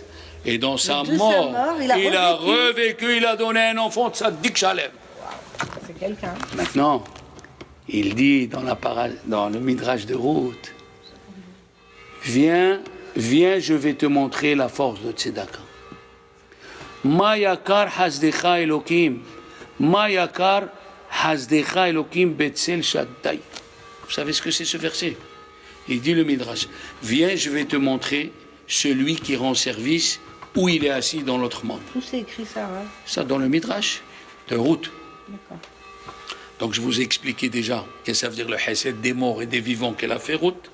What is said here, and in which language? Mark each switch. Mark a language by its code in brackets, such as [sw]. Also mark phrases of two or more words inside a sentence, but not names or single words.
[fr] Et dans sa mort, il a revécu, il a donné un enfant de [he] צדיק שלם. [fr] C'est quelqu'un. Maintenant, il dit dans le Midrash de Ruth, viens, je vais te montrer la force de Tzedaka. [he] מה יקר חסדך אלהים מה יקר חסדך אלהים בצל שדי. [fr] Vous savez ce que c'est ce verset? Il dit le Midrash, viens, je vais te montrer celui qui rend service où il est assis dans l'autre monde. Où c'est écrit ça, hein? Ça dans le Midrash de Ruth. D'accord. Donc je vous ai expliqué déjà qu'est-ce que ça veut dire le Hesed des morts et des vivants qu'elle a fait Ruth.